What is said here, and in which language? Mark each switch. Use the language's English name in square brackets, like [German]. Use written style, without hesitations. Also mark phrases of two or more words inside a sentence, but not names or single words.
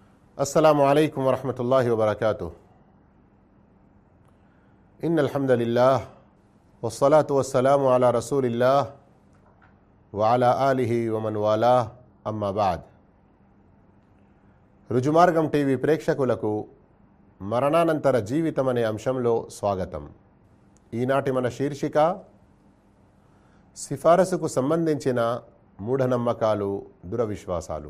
[Arabic] السلام عليكم ورحمة الله وبركاته. إن الحمد لله والصلاة والسلام على رسول الله وعلى آله ومن والاه أما بعد. [Telugu] రుజుమార్గం టీవీ ప్రేక్షకులకు మరణానంతర జీవితం అనే అంశంలో స్వాగతం. ఈనాటి మన శీర్షిక సిఫారసుకు సంబంధించిన మూఢనమ్మకాలు, దురవిశ్వాసాలు.